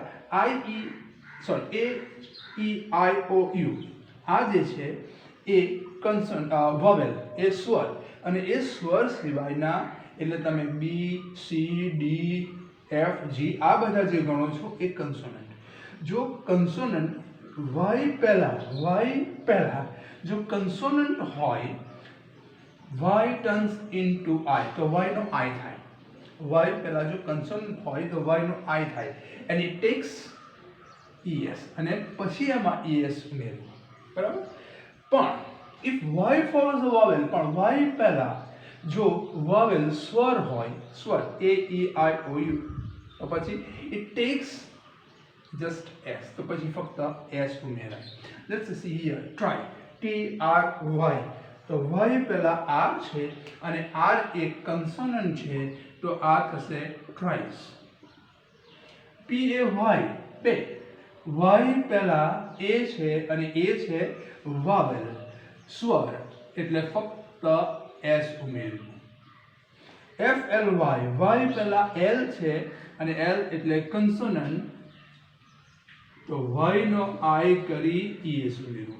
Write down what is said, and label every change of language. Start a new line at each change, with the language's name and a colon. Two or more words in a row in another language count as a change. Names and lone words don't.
English: I E, sorry A E I O U,
Gujarati: આ જે છે એ કન્સોનન્ટ, વોવેલ એ સ્વર, અને એ સ્વર સિવાયના એટલે તમે
English: B, C, D, F, G
Gujarati: આ બધા જે ગણો છો એ કન્સોનન્ટ. જો કન્સોનન્ટ વાય પહેલા જો કન્સોનન્ટ હોય
English: y turns into I,
Gujarati: તો y નો I થાય. y પહેલા જો કન્સોનન્ટ હોય તો y નો I થાય
English: and it takes es
Gujarati: અને પછી એમાં es ઉમેરવું, બરાબર.
English: પણ if y follows a vowel,
Gujarati: પણ y પહેલા જો vowel સ્વર હોય, સ્વર a e i o u, તો પછી
English: it takes just s,
Gujarati: તો પછી ફક્ત s ઉમેરાય.
English: Let's see here, try,
Gujarati: t r y, તો y પહેલા r છે અને r એક કન્સોનન્ટ છે તો r થશે tries. p a y, પે, y પહેલા a છે અને a છે vowel સ્વર એટલે ફક્ત s ઉમેરવું. f l y, y પહેલા l છે અને l એટલે કન્સોનન્ટ તો y નો I કરી es ઉમેરવું.